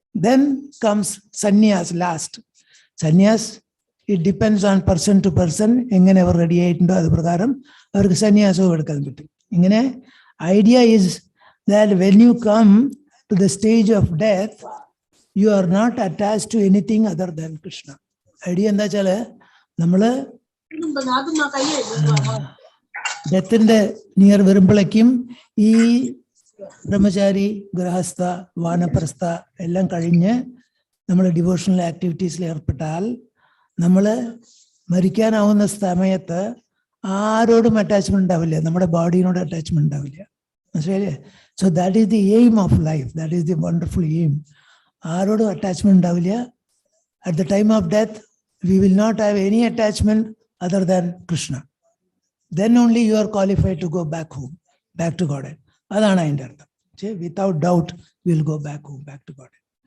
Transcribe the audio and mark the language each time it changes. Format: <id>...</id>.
<en>Then comes sannyas last. Sannyas, it depends on person to person.</en> <ml>എങ്ങനെ അവർ ready ആയിട്ടുണ്ടോ അത് പ്രകാരം അവർക്ക് സന്യാസവും എടുക്കാൻ പറ്റും.</ml> <en>ഇങ്ങനെ idea is that when you come to the stage of death, you are not attached to anything other than Krishna.</en> <ml>Idea എന്താ വെച്ചാൽ നമ്മള് ഡെത്തിന്റെ നിയർ വരുമ്പോഴേക്കും ഈ ബ്രഹ്മചാരി, ഗൃഹസ്ഥ, വാനപ്രസ്ഥ എല്ലാം കഴിഞ്ഞ് നമ്മൾ ഡിവോഷണൽ ആക്ടിവിറ്റീസിൽ ഏർപ്പെട്ടാൽ നമ്മൾ മരിക്കാനാവുന്ന സമയത്ത് ആരോടും അറ്റാച്ച്മെന്റ് ഉണ്ടാവില്ല, നമ്മുടെ ബോഡിയോട് അറ്റാച്ച്മെന്റ് ഉണ്ടാവില്ല. മനസ്സിലായില്ലേ?</ml> <en>So that is the aim of life. That is the wonderful aim.</en> <ml>ആരോടും അറ്റാച്ച്മെന്റ് ഉണ്ടാവില്ല.</ml> <en>At the time of death we will not have any attachment other than Krishna. then only you are qualified to go back home, back to God.</en> <ml>അതാണ് അതിൻ്റെ അർത്ഥം.</ml> <en>Without doubt will go back home, back to God.</en>